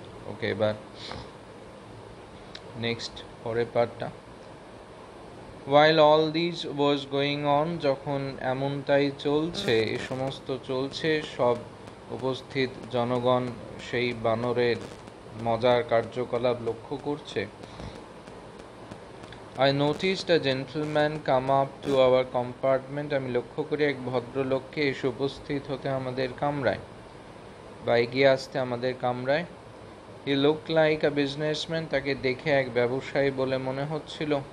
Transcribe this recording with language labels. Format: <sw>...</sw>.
<bn>ওকে, এবার নেক্সট পরের পার্টটা।</bn> <en>While all this was going on,</en> <bn>যখন এমনটাই চলছে, এই সমস্ত চলছে, সব উপস্থিত জনগণ সেই বানরের মজার কার্যকলাপ লক্ষ্য করছে।</bn> <en>I noticed a gentleman come up to our compartment.</en> <bn>আমি লক্ষ্য করি এক ভদ্রলোককে এসে উপস্থিত হতে আমাদের কামরায় বা এগিয়ে আসতে আমাদের কামরায়।</bn> <en>He looked like a businessman.</en> <bn>তাকে দেখে এক ব্যবসায়ী বলে মনে হচ্ছিল।</bn>